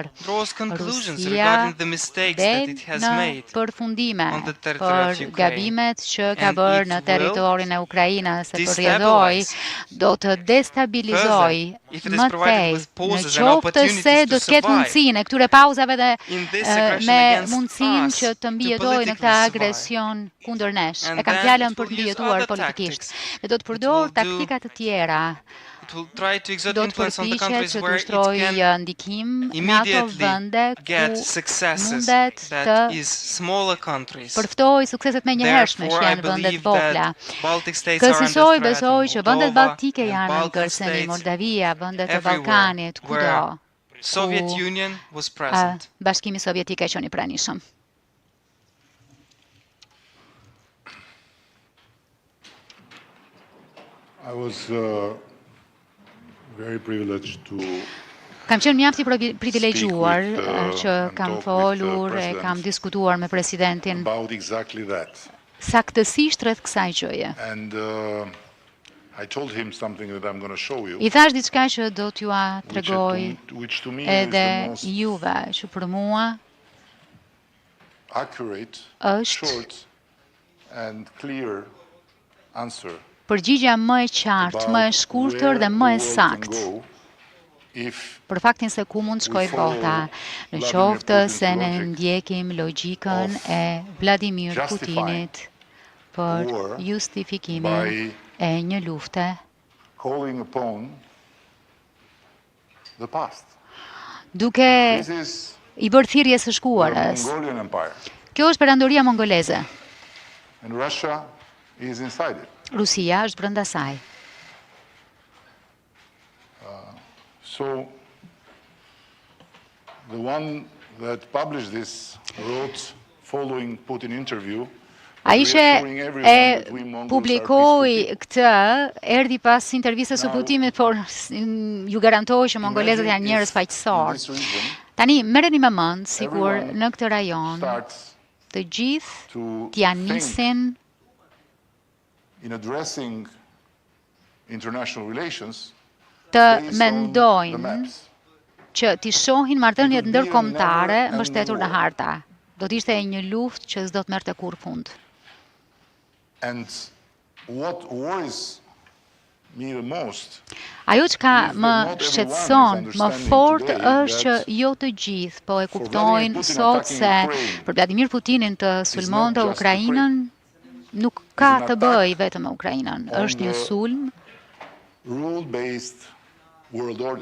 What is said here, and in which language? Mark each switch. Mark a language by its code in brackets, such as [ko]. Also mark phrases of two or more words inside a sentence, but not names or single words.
[sq] Rusia del në përfundime për gabimet që ka bërë në territorin e Ukrainës, se përrjedhoi do të destabilizoj më tej, në qoftë se do të ketë mundësinë e këtyre pauzave dhe me mundësinë që të mbijetojë në këtë agresion kundër nesh. E kam fjalën për të mbijetuar politikisht. Dhe do të përdor taktika të tjera [en] try to exert [sq] do të [en] influence on the [sq] përpiqet [en] countries [sq] që të [en] where it [sq] ushtrojë [en] can [sq] ndikim në ato [en] immediately [sq] vende [en] get [sq] ku [en] successes [sq] mundet të [en] that is smaller countries. [sq] përftoj sukseset me njëhershme që [en] Therefore, I [sq] janë vendet [en] believe [sq] vogla. [en] that Baltic states are under [sq] Kësaj [en] threat, [sq] besoj që vendet [en] Moldova [sq] baltike [en] and [sq] janë në [en] Balkan [sq] kërcënim, [en] states, [sq] Moldavia, vendet e [en] everywhere [sq] Ballkanit, kudo. [en] where Soviet Union was present. [sq] Bashkimi Sovjetik e qenë i pranishëm. [en] I was very privileged to [sq] Kam qenë mjaft i privilegjuar që kam folur e kam diskutuar me presidentin [en] about exactly that. [sq] saktësisht rreth kësaj gjëje. [en] And I told him something that I'm going to show you, I [sq] thash diçka që do t'ju tregoj [en] which to me [sq] edhe [en] is the most [sq] juve, që për mua [en] accurate, [sq] është [en] short and clear answer [sq] përgjigja më e qartë, më e shkurtër dhe më e saktë për faktin se ku mund shkoj bota, në qoftë se ne ndjekim logjikën e Vladimir Putinit për justifikimin e një lufte [en] calling upon the past. [sq] Duke [en] This is [sq] i bërë thirrje së [en] the [sq] shkuarës. [en] Mongolian Empire, [sq] Kjo është perandoria mongoleze. [en] and Russia is inside it. [sq] Rusia është brenda saj. [en] So the one that published this wrote following Putin interview. [sq] Ai që e publikoi këtë, erdhi pas intervistës së Putinit, por ju garantoj që mongolezët janë njerëz faqësorë. Tani, merreni me mend, sikur në këtë rajon të gjithë t'ja nisin [en] in addressing international relations [sq] të mendojnë që t'i shohin marrëdhëniet ndërkombëtare mbështetur në harta. Do t'ishte një luftë që s'do të merrte kurrë fund. [en] And what worries me the most [sq] Ajo që më shqetëson më fort është që jo të gjithë po e kuptojnë sot se për Vladimir Putinin të sulmonte Ukrainën nuk ka të bëjë vetëm me Ukrainën. Është një sulm [en] rule-based world order.